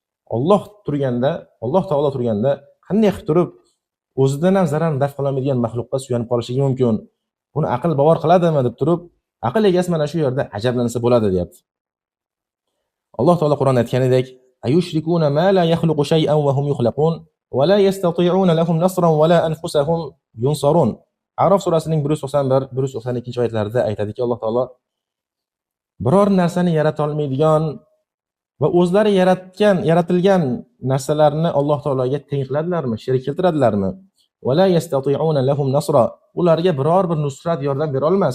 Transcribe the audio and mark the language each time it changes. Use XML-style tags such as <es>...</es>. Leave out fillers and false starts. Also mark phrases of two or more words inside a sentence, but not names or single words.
<uz>Alloh taolo turganda qanday qilib turib o'zidan ham zararni daf qilolmaydigan maxluqqa suyanib qolishligi mumkin? Buni aql bavar qiladimi deb turib, aql egasi mana shu yerda ajablansa bo'ladi, deyapti. Alloh taolo Qur'onda aytganidek:</uz> <ar>"أيشركون ما لا يخلق شيئا وهم يخلقون ولا يستطيعون لهم نصرا ولا أنفسهم ينصرون."</ar> <uz>A'rof surasining 191, 192-oyatlarida aytadiki, Alloh taolo biror narsani yarata olmaydigan va o'zlari yaratilgan narsalarni Alloh taologa teng qiladilarmi, sherik keltiradilarmi?</uz> <ar>ولا يستطيعون لهم نصرا,</ar> <uz>ularga biror bir nusrat yordam bera olmas.</uz>